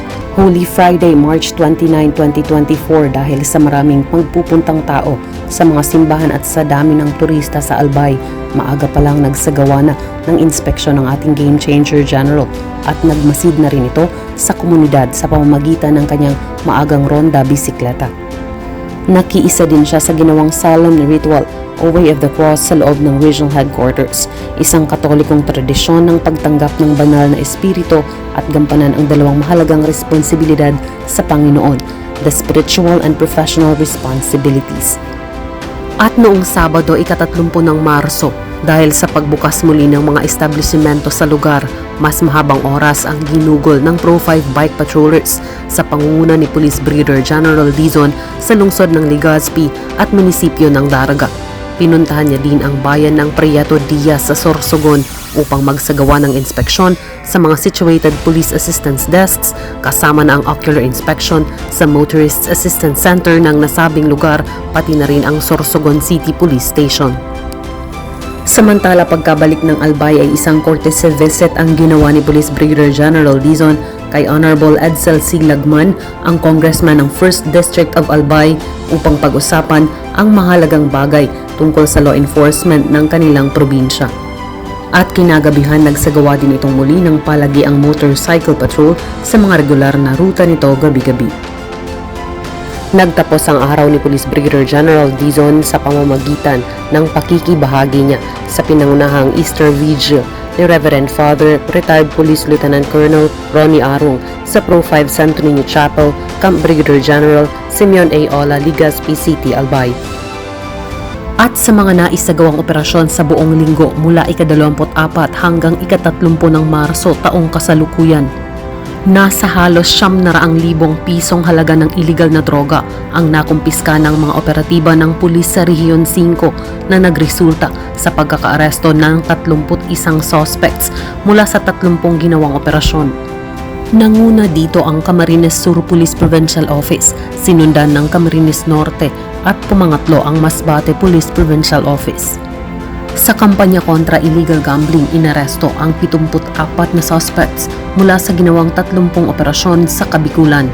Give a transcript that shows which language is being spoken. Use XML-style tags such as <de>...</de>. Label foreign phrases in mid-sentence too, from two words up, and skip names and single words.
<tl>Holy Friday, March 29, 2024 dahil sa maraming pagpupuntang tao sa mga simbahan at sa dami ng turista sa Albay, maaga pa lang nagsagawa na ng inspeksyon ng ating Game Changer General at nagmasid na rin ito sa komunidad sa pamamagitan ng kanyang maagang ronda bisikleta. Nakiisa din siya sa ginawang</tl> <en>solemn ritual</en> <tl>o Way of the Cross sa loob ng</tl> <en>Regional Headquarters,</en> <tl>isang katolikong tradisyon ng pagtanggap ng banal na espiritu at gampanan ang dalawang mahalagang responsibilidad sa Panginoon,</tl> <en>the spiritual and professional responsibilities.</en> <tl>At noong Sabado, ika-30 ng Marso, dahil sa pagbukas muli ng mga establishmento sa lugar, mas mahabang oras ang ginugol ng Pro 5</tl> <en>bike patrollers</en> <tl>sa pangunguna ni Police Brigadier General Dizon sa lungsod ng Legazpi at munisipyo ng Daraga. Pinuntahan niya din ang bayan ng Prieto Diaz sa Sorsogon upang magsagawa ng inspeksyon sa mga</tl> <en>situated police assistance desks</en> <tl>kasama na ang</tl> <en>ocular inspection</en> <tl>sa Motorists Assistance Center ng nasabing lugar pati na rin ang Sorsogon City Police Station. Samantala, pagkabalik ng Albay ay isang</tl> <en>courtesy visit</en> <tl>ang ginawa ni Police Brigadier General Dizon kay Honorable Edsel C. Lagman, ang congressman ng 1st District of Albay, upang pag-usapan ang mahalagang bagay tungkol sa</tl> <en>law enforcement</en> <tl>ng kanilang probinsya. At kinagabihan nagsagawa din itong muli ng palagiang</tl> <en>motorcycle patrol</en> <tl>sa mga regular na ruta nito gabi-gabi. Nagtapos ang araw ni Police Brigadier General Dizon sa pamamagitan ng pakikibahagi niya sa pinangunahang Easter Vigil ni Reverend Father Retired Police Lieutenant Colonel Ronnie Arung sa Pro 5 Santo Niño Chapel, Camp Brigadier General Simeon A. Ola, Legazpi City, Albay. At sa mga naisagawang operasyon sa buong linggo mula ika-24 hanggang ika-30 ng Marso taong kasalukuyan, nasa halos 700,000 pisong halaga ng iligal na droga ang nakumpiska ng mga operatiba ng pulis sa Rehiyon 5 na nagresulta sa pagkakaaresto ng 31 suspects mula sa 30 ginawang operasyon. Nanguna dito ang Camarines Sur Police Provincial Office, sinundan ng Camarines Norte at pumangatlo ang Masbate Police Provincial Office. Sa kampanya kontra</tl> <en>illegal gambling,</en> <tl>inaresto ang 74 na suspects mula sa ginawang 30 operasyon sa Kabikulan.</tl>